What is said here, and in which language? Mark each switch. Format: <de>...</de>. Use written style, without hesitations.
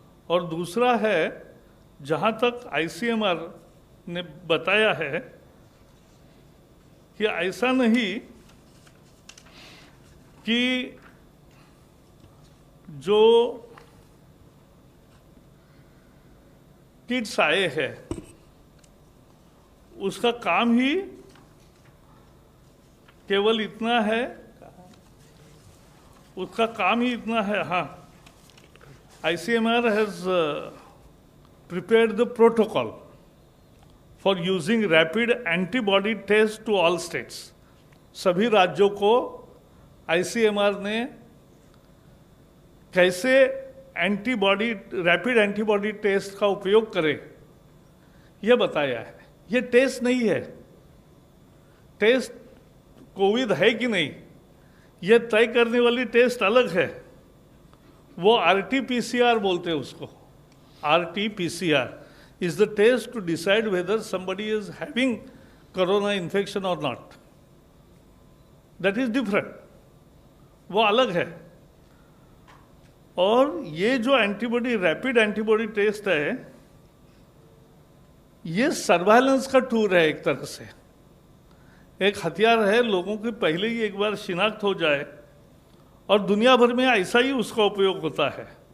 <hi>और दूसरा है, जहां तक आईसीएमआर ने बताया है कि ऐसा नहीं कि जो किट्स आए हैं उसका काम ही केवल इतना है, उसका काम ही इतना है।</hi> <en>हाँ, ICMR has prepared the protocol for using rapid antibody test to all states.</en> <hi>सभी राज्यों को ICMR ने कैसे रैपिड एंटीबॉडी टेस्ट का उपयोग करें यह बताया है। यह टेस्ट नहीं है, टेस्ट कोविड है कि नहीं यह तय करने वाली टेस्ट अलग है। वो RT-PCR बोलते हैं उसको।</hi> <en>RT-PCR is the test to decide whether somebody is having corona infection or not. That is different,</en> <hi>वो अलग है। और ये जो रैपिड एंटीबॉडी टेस्ट है, ये सर्वाइलेंस का टूल है, एक तरह से एक हथियार है। लोगों की पहले ही एक बार शिनाख्त हो जाए, और दुनिया भर में ऐसा ही उसका उपयोग होता है।</hi>